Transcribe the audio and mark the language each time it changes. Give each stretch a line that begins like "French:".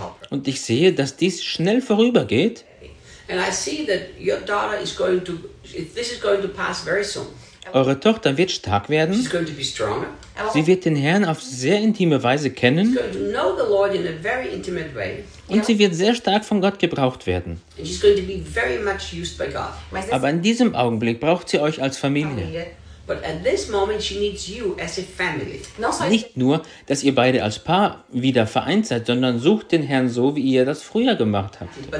German: Und ich sehe, dass dies schnell vorübergeht.
English: And I see that your daughter is going to, this is going to pass very soon.
German: Eure Tochter wird stark werden.
English: She's going to be stronger.
German: Sie wird den Herrn auf sehr intime Weise kennen.
English: She's going to know the Lord in a very intimate way.
German: Und sie wird sehr stark von Gott gebraucht werden.
English: And she's going to be very much used by God.
German: Aber in diesem Augenblick braucht sie euch als Familie.
English: But at this moment she needs you as a family.
German: Nicht nur, dass ihr beide als Paar wieder vereint seid, sondern sucht den Herrn so, wie ihr das früher gemacht habt.